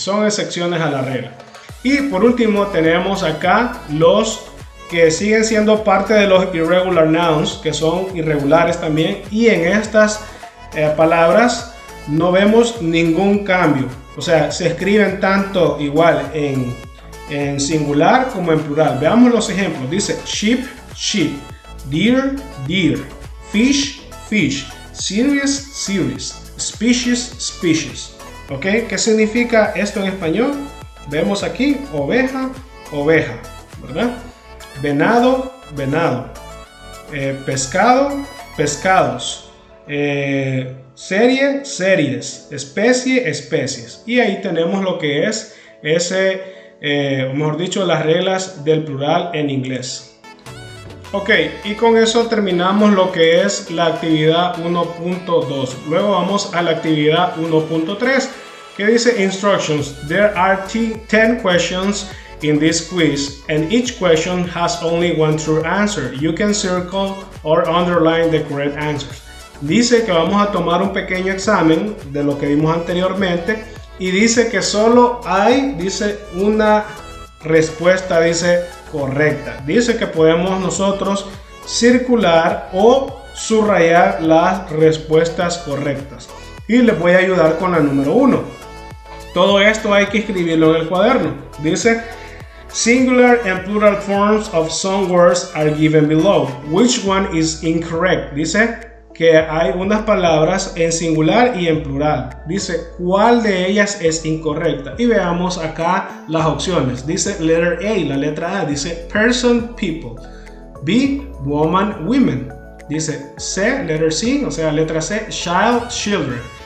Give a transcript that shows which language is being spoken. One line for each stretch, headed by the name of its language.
Spanish: Son excepciones a la regla. Y por último, tenemos acá los que siguen siendo parte de los irregular nouns, que son irregulares también. Y en estas palabras no vemos ningún cambio. O sea, se escriben tanto igual en singular como en plural. Veamos los ejemplos.
English: Dice sheep, sheep, deer, deer, fish, fish, series, series, species, species.
Spanish: ¿Ok? ¿Qué significa esto en español? Vemos aquí oveja, oveja, ¿verdad? Venado, venado, pescado, pescados, serie, series, especie, especies. Y ahí tenemos lo que es mejor dicho, las reglas del plural en inglés. Ok, y con eso terminamos lo que es la actividad 1.2. Luego vamos a la actividad 1.3, que dice Instructions.
English: There are 10 questions in this quiz, and each question has only one true answer. You can circle or underline the correct answers.
Spanish: Dice que vamos a tomar un pequeño examen de lo que vimos anteriormente y dice que solo hay, dice, una respuesta, dice, correcta. Dice que podemos nosotros circular o subrayar las respuestas correctas. Y les voy a ayudar con la número 1. Todo esto hay que escribirlo en el cuaderno.
English: Dice, singular and plural forms of some words are given below. Which one is incorrect?
Spanish: Dice que hay unas palabras en singular y en plural. Dice, ¿cuál de ellas es incorrecta? Y veamos acá las opciones. Dice letter A, la letra A. Dice person, people. B, woman, women. Dice C, letter C, o sea, letra C, child, children.